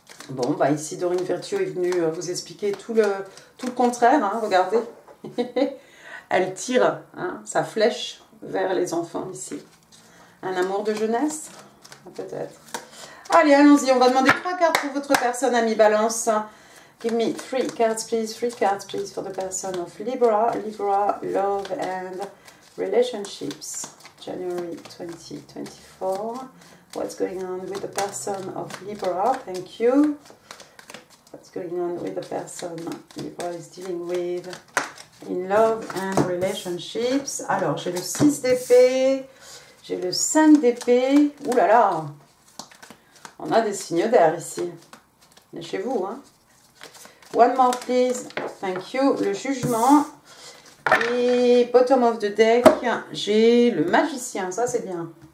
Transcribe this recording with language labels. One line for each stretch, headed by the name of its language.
French: Bon, ici Dorine Virtue est venue vous expliquer tout le contraire, regardez. Elle tire sa flèche vers les enfants ici. Un amour de jeunesse, peut-être. Allez, allons-y. On va demander 3 cartes pour votre personne, ami Balance.
English: Give me 3 cards, please. 3 cards, please, for the person of Libra. Libra, love and relationships. January 2024. What's going on with the person of Libra? Thank you. What's going on with the person Libra is dealing with in love and relationships?
French: Alors, j'ai le 6 d'épée, j'ai le 5 d'épée. Ouh là là, on a des signes d'air ici. On est chez vous,
English: One more, please. Thank you.
French: Le jugement. Et
English: bottom of the deck,
French: j'ai le magicien. Ça, c'est bien.